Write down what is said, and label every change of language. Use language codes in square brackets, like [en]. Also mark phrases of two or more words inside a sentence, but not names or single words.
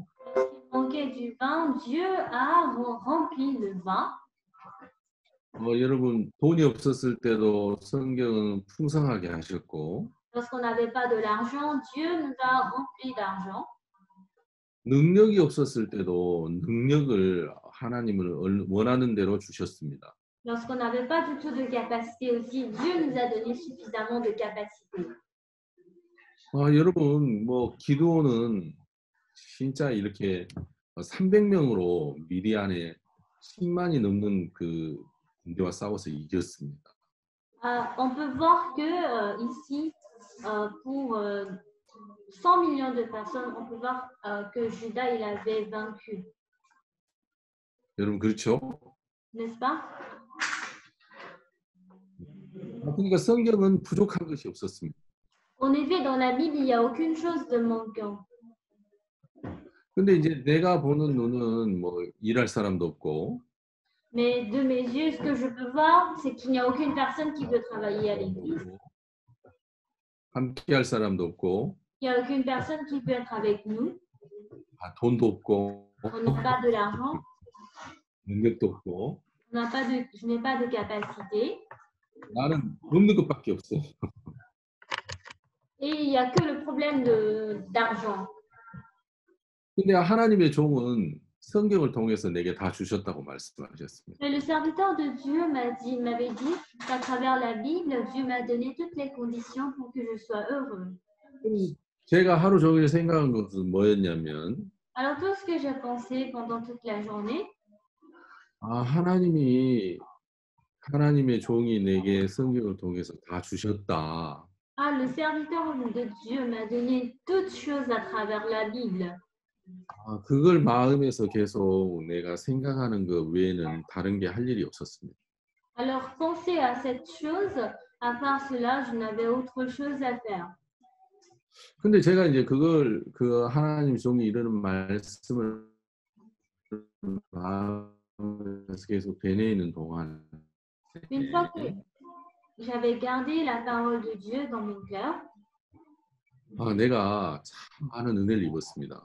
[fr] Lorsqu'il manquait du vin, Dieu a rempli le vin. [ko] 여러분 돈이 없었을 때도 성경은 풍성하게 하셨고, [fr] Lorsqu'on n'avait pas de l'argent, Dieu nous a rempli d'argent. [ko] 능력이 없었을 때도 능력을 하나님을 원하는 대로 주셨습니다. [fr] Lorsqu'on n'avait pas du tout de capacité aussi, Dieu nous a donné suffisamment de capacité. [ko] 여러분 기드온은 진짜 이렇게 300명으로 미디안에 10만이 넘는 그 군대와 싸워서 이겼습니다. [fr] On peut voir que ici, pour 100 millions de personnes, on peut voir que Judas il avait vaincu, [ko] 여러분 그렇죠? [fr] n'est-ce pas? [ko] 그러니까 성경은 부족한 것이 없었습니다. [fr] En effet, dans la Bible, il n'y a aucune chose de manquant. [ko] 근데 이제 내가 보는 눈은 일할 사람도 없고, [fr] Mais de mes yeux, ce que je peux voir, c'est qu'il n'y a aucune personne qui veut travailler à l'église. [ko] 함께 할 사람도 없고, [fr] Il n'y a aucune personne qui veut être avec nous. [ko] 돈도 없고, [fr] On n'a pas de l'argent. [ko] 능력도 없고, [fr] Je n'ai pas de capacité. [ko] 나는 없는 것밖에 없어. [fr] Et il n'y a que le problème d'argent. [ko] 근데 하나님의 종은 성경을 통해서 내게 다 주셨다고 말씀하셨습니다. [fr] Mais le serviteur de Dieu m'avait dit qu'à travers la Bible, Dieu m'a donné toutes les conditions pour que je sois heureux. [ko] 제가 하루 종일 생각한 것은 뭐였냐면, [fr] Alors tout ce que j'ai pensé pendant toute la journée, [ko] 하나님의 종이 내게 성경을 통해서 다 주셨다. [fr] le serviteur de Dieu m'a donné toutes choses à travers la Bible. [ko] 그걸 마음에서 계속 내가 생각하는 것 외에는 다른 게 할 일이 없었습니다. [fr] Alors pensez à cette chose, à part cela, je n'avais autre chose à faire. [ko] 근데 제가 이제 그 하나님 종이 이러는 말씀을 마음에서 계속 되뇌이는 동안 [fr] Une fois que j'avais gardé la parole de Dieu dans mon cœur, [ko] 내가 참 많은 은혜를 입었습니다.